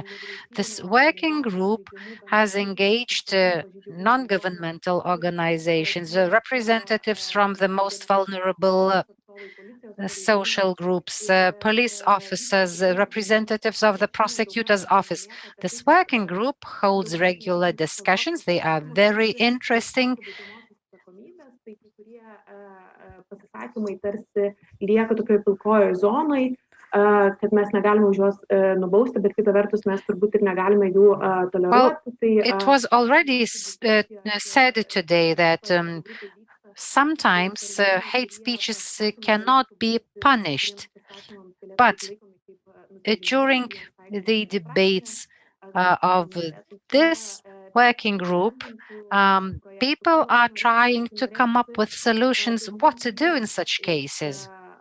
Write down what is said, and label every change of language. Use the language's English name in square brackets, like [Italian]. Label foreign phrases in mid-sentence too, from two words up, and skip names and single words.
[English] This working group has engaged non-governmental organizations, representatives from the most vulnerable social groups, police officers, representatives of the prosecutor's office. This working group holds regular discussions. They are very interesting. [Lithuanian] Pasisakymai tarsi lieka tokioje pilkojoje zonoje, kad mes negalime už juos nubausti, bet kita vertus mes turbūt ir negalime jų toleruoti. [English] It was already said today that sometimes hate speeches cannot be punished, but during the debates of this working group, people are trying to come up with solutions what to do in such cases.